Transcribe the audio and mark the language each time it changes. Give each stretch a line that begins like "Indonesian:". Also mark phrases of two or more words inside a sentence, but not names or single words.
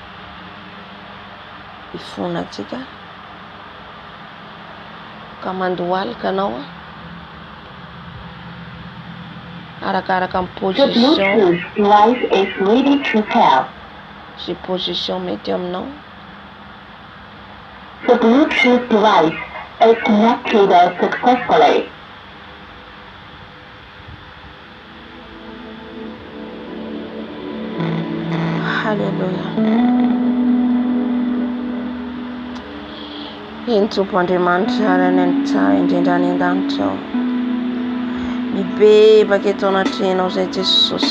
Malagasy: Ifona atsika ka mandohalika anao arakaraka amin'ny position. Zay position mety aminao.
English: The Bluetooth device is connected successfully.
Malagasy: Hallelujah. Iny Tompoandriamanitra arany tsara indrindra any an-danitra ao. Mibebaka eto anatrehanao zay Jesosy.